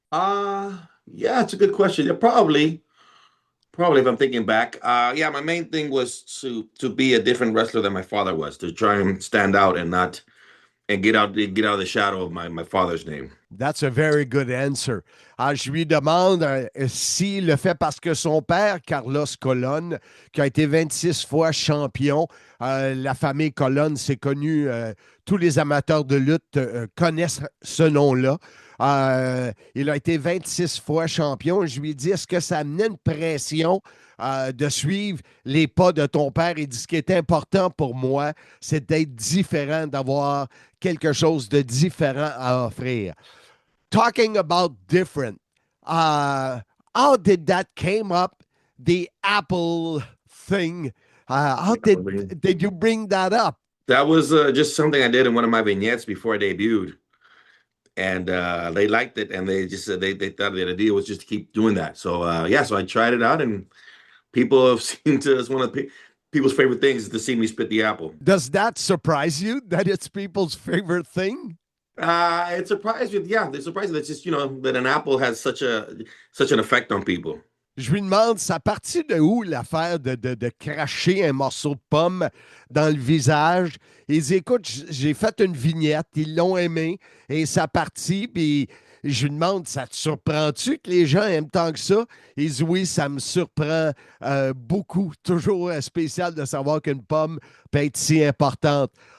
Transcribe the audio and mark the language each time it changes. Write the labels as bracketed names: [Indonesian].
[English] Yeah, it's a good question. Yeah, probably if I'm thinking back. Yeah, my main thing was to be a different wrestler than my father was, to try and stand out and get out of the shadow of my father's name. That's a very good answer. [French] Je lui demande s'il le fait parce que son père, Carlos Colon, qui a été 26 fois champion, la famille Colon, c'est connu, tous les amateurs de lutte connaissent ce nom-là. Il a été 26 fois champion. Je lui ai dit, est-ce que ça amenait une pression de suivre les pas de ton père? Il dit, ce qui est important pour moi, c'est d'être différent, d'avoir quelque chose de différent à offrir. [English] Talking about different, how did that came up, the Apple thing? How did you bring that up? That was just something I did in one of my vignettes before I debuted. And they liked it, and they just said they thought the idea was just to keep doing that. So so I tried it out, and people have seemed to, it's one of people's favorite things is to see me spit the apple. Does that surprise you that it's people's favorite thing? It surprised me. Yeah, they surprised me. It's just, that an apple has such an effect on people. [French] Je lui demande, ça partit de où l'affaire de cracher un morceau de pomme dans le visage? Il dit, écoute, j'ai fait une vignette, ils l'ont aimé, et ça partit, puis je lui demande, ça te surprend-tu que les gens aiment tant que ça? Il dit, oui, ça me surprend beaucoup. Toujours spécial de savoir qu'une pomme peut être si importante.